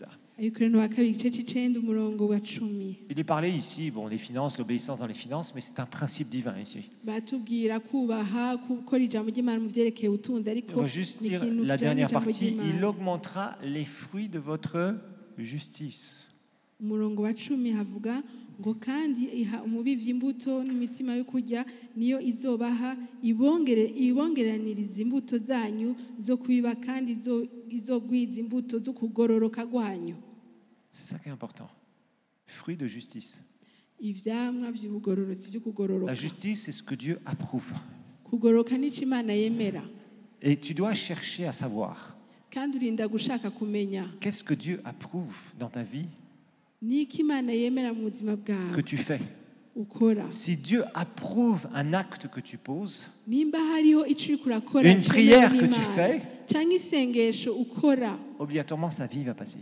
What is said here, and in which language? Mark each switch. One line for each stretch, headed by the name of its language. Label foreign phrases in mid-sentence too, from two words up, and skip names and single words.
French: Il est parlé ici, bon, les finances, l'obéissance dans les finances, mais c'est un principe divin ici. On va juste dire la dernière partie, il augmentera les fruits de votre justice.
Rundi: ngo kandi iha umubivyi imbuto n'imisima yo kurya niyo izobaha ibongeraniriza imbuto zanyu zo kubiba kandi izogwiza imbuto zo kugororoka gwanyu.
French: C'est ça qui est important. Fruit de justice.
Rundi: Ivyamwa vy'ubugororozi vyo kugororoka.
French: La justice, c'est ce que Dieu approuve.
Rundi: Kugororoka nico Imana yemera.
French: Et tu dois chercher à savoir.
Rundi: Kandi urinda gushaka kumenya.
French: Qu'est-ce que Dieu approuve dans ta vie? Que tu fais. Si Dieu approuve un acte que tu poses, une prière que tu fais, obligatoirement sa vie va passer.